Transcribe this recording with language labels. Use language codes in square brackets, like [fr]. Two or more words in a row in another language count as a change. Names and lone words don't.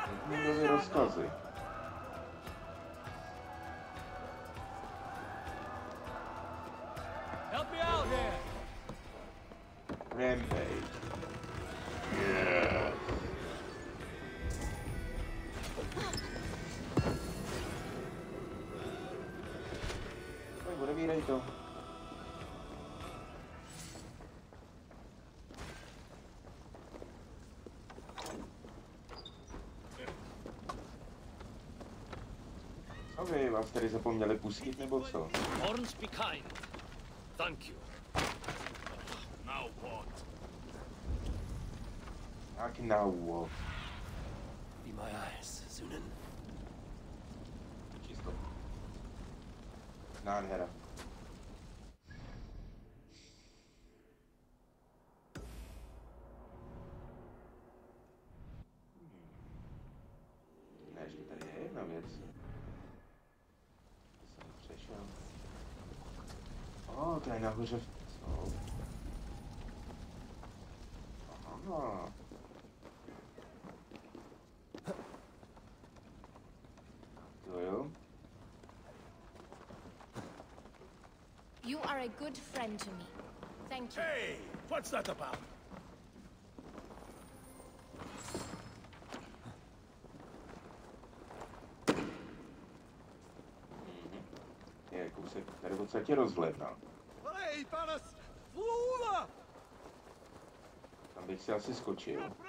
[cs] Vikingové rozkazy. [en] Help me out here. Rampage. Yes. [cs] Tak odevírej to. Ok, vás tady zapomněli pustit, nebo co? [en] Horns be kind. Thank you. Now what? [cs] Jak [en] now what? Be my eyes, Zunin. [cs] Čisto. Nádhera. Ne, ještě tady je jedna věc. Jsem přešel. To je nahoře v... Co? Aha. To jo. [en] You are a good friend to me. Thank you. Hey, what's that about? [cs] Je kousek, tady v podstatě rozhledna. [en] Hey, Panas! Fula! [cs] Tam bych si asi skočil.